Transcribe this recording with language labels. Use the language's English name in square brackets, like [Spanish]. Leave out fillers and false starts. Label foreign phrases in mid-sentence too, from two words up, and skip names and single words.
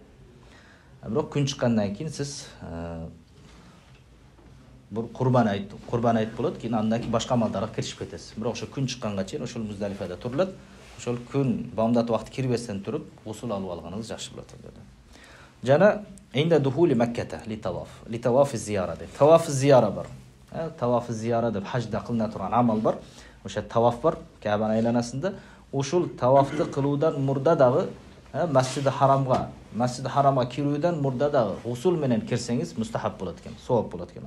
[Kyrgyz] Бирок күн чыккандан кийин сиз бул Курбан айт болот, кийин андан кийин башка амалдарга киришип кетесиз. Бирок ошо күн чыкканга чейин ошол Муздалифада турулат. Ошол күн бамдат убакыты кирбестен туруп гусул алып алганыңыз жакшы болот деді. [Arabic] Жана عند دخول مكة لطواف الزيارة деп. طواف الزيارة [Kyrgyz] бар. [Arabic] طواف الزيارة [Kyrgyz] деп хажда кылына турган амал бар. Ошо таваф бар Каабанын айланасында. Ушул тавафты кылуудан мурда дагы Масжиди Харамга кирүүдөн мурда дагы гусул менен кирсеңиз мустахаб болот экен, сооп болот экен.